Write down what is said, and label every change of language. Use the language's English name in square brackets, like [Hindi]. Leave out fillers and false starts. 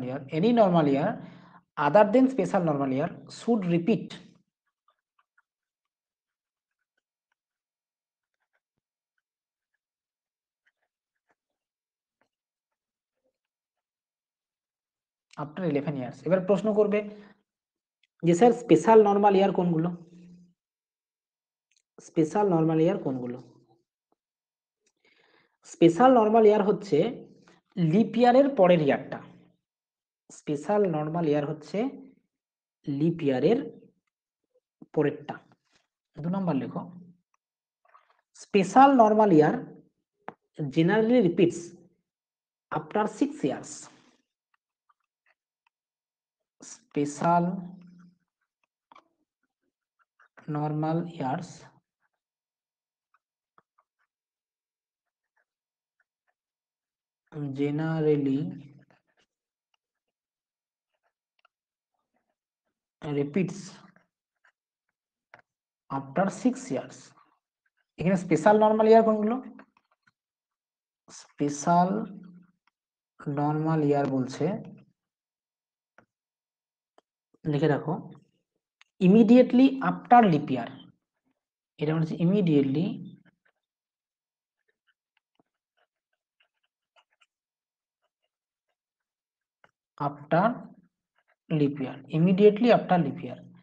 [English] any normal year other than special normal year should repeat after 11 years. [Bangla] এবার প্রশ্ন করবে যে স্যার স্পেশাল নরমাল ইয়ার কোনগুলো? স্পেশাল নরমাল ইয়ার কোনগুলো? স্পেশাল নরমাল ইয়ার হচ্ছে লিপ ইয়ারের পরের ইয়ারটা। স্পেশাল নরমাল ইয়ার হচ্ছে লিপ ইয়ারের পরেরটা। 2 নম্বর লেখো, [English] Special normal year generally repeats after 6 years. Special normal years generally repeats after 6 years. [Bangla] এখানে স্পেশাল নরমাল ইয়ার কোনগুলো? [English] special normal year [Bangla] বলছে, লিখে রাখো, [English] Immediately after leap year. [Bangla] এটা হচ্ছে [English] Immediately after leap year, immediately after leap year.